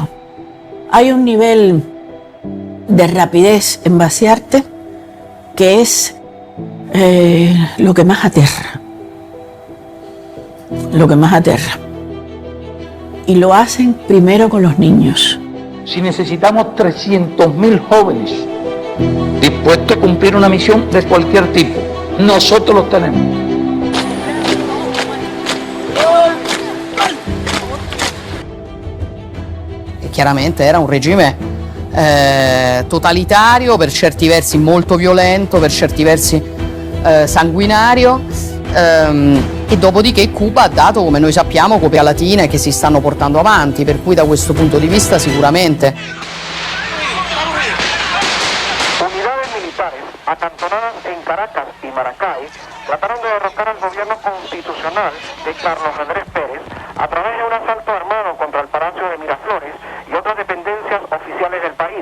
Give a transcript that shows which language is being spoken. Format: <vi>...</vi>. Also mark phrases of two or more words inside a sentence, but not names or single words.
<es>Hay un nivel de rapidez en vaciarte que es lo que más aterra. Lo que más aterra. Y lo hacen primero con los niños. Si necesitamos 300.000 jóvenes dispuestos a cumplir una misión de cualquier tipo, nosotros los tenemos.</es> <it>Chiaramente era un regime totalitario, per certi versi molto violento, per certi versi sanguinario, e dopodiché Cuba ha dato, come noi sappiamo, copie latine che si stanno portando avanti, per cui da questo punto di vista sicuramente.</it> <es>Unidades militares acantonadas en Caracas y Maracay trataron de derrocar al gobierno constitucional de Carlos Andrés Pérez a través de un asalto armado contra el Palacio de Miraflores y otras dependencias oficiales del país.</es>